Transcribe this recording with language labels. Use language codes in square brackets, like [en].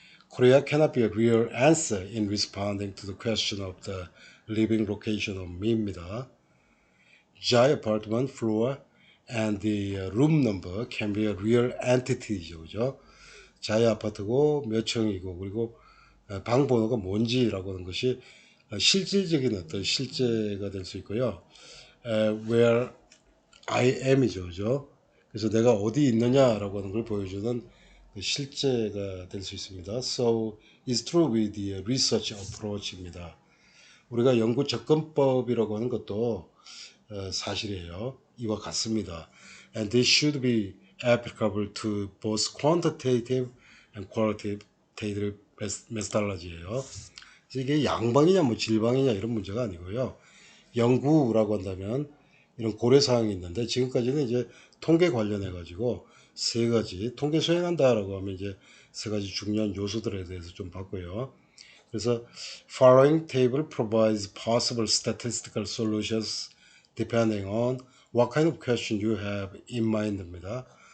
[en] Korea cannot be a real answer in responding to the question of the living location of me입니다. Jai apartment floor and the room number can be a real entity죠. [ko] 그죠? 자의 아파트고 몇 층이고 그리고 방 번호가 뭔지라고 하는 것이 실질적인 어떤 실제가 될 수 있고요. [en] Where I am이죠. [ko] 그죠? 그래서 내가 어디 있느냐라고 하는 걸 보여주는 실제가 될 수 있습니다. [en] So it's true with the research approach입니다. [ko] 우리가 연구 접근법이라고 하는 것도 사실이에요. 이와 같습니다. [en] And this should be applicable to both quantitative and qualitative methodology예요. [ko] 이게 양방이냐 뭐 질방이냐 이런 문제가 아니고요. 연구라고 한다면 이런 고려사항이 있는데 지금까지는 이제 통계 관련해 가지고 세 가지 통계 수행한다라고 하면 이제 세 가지 중요한 요소들에 대해서 좀 봤고요. [en] 그래서 following table provides possible statistical solutions depending on what kind of question you have in mind입니다.